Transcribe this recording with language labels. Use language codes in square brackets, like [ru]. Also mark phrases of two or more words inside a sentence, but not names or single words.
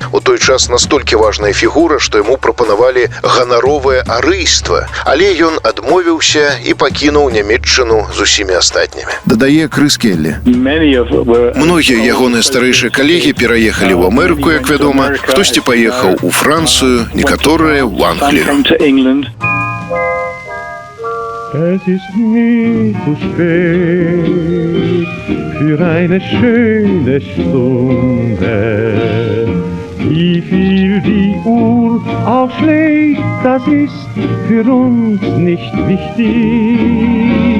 [be] У той час настолькі важная фігура, што яму прапанавалі ганаровае арыйства, але ён адмовіўся і пакінуў Нямецчыну з усімі астатнімі. Дадае Крыс Келлі. Многія ягоныя старэйшыя калегі пераехалі ў Амерыку, як вядома, хтосьці паехаў у Францыю, некаторыя ў Англію. [de] Es ist nie zu spät für eine schöne Stunde. Wie viel die Uhr auch schlägt, das ist für uns nicht wichtig.